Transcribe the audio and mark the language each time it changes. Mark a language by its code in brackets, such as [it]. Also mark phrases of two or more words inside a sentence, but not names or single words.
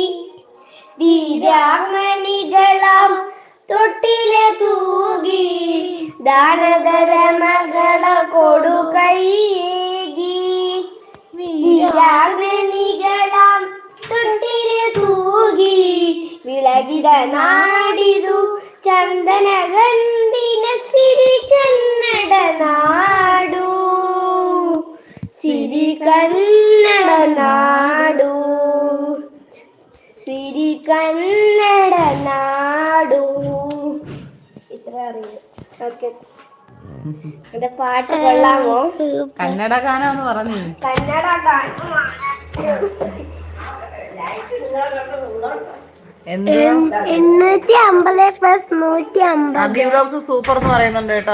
[kn] ವೀರಾಂಗನಿಗಳ ತೊಟ್ಟಿಲ ತೂಗಿ ದಾನದರ ಮಗಳ ಕೊಡು ಕೈಯೇಗಿ ವೀರಾಂಗನಿಗಳ ತೊಟ್ಟಿಲ ತೂಗಿ ವಿಳಗಿದ ನಾಡಿದು ಚಂದನ ಗಂಧಿನ ಸಿರಿ ಕನ್ನಡ ನಾಡು ಸಿರಿ ಕನ್ನಡ ನಾಡು ಸಿರಿ ಕನ್ನಡ ನಾಡು. [ml] ഇത്ര അറിയാം. ഓക്കെ, എന്റെ പാട്ട് കൊള്ളാമോ? കന്നഡ ഗാനാന്ന് പറഞ്ഞു. കന്നഡ ഗാനമാണ്. 850+150 സൂപ്പർ എന്ന് പറയുന്നുണ്ട് കേട്ടോ.